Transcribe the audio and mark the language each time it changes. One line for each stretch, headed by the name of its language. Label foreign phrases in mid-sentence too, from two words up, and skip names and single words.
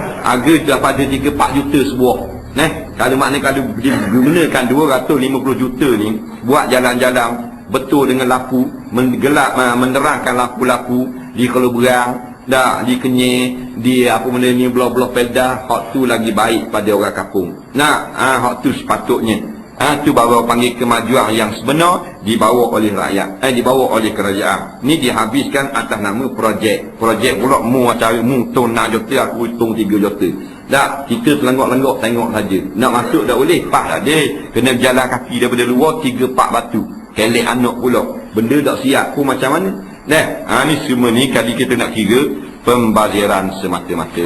Malay: Harga daripada 3-4 juta sebuah. Kalau maknanya kalau digunakan 250 juta ni buat jalan-jalan betul dengan lampu, menerangkan lampu-lampu di Keluberang, di Kenyir, di apa benda ni, belah-belah Pedah, hak tu lagi baik pada orang kampung. Hak tu sepatutnya. Tu baru panggil kemajuan yang sebenar dibawa oleh rakyat, dibawa oleh kerajaan. Ni dihabiskan atas nama projek. Projek pula mu cari mu tu nak juta, aku hitung 3 juta. Tak, kita telenggok-lenggok tengok saja. Nak masuk tak boleh, pas tak ada. Kena berjalan kaki daripada luar 3-4 batu. Kelek anak pula. Benda tak siap pun macam mana? Ni semua ni kali kita nak kira pembaziran semata-mata.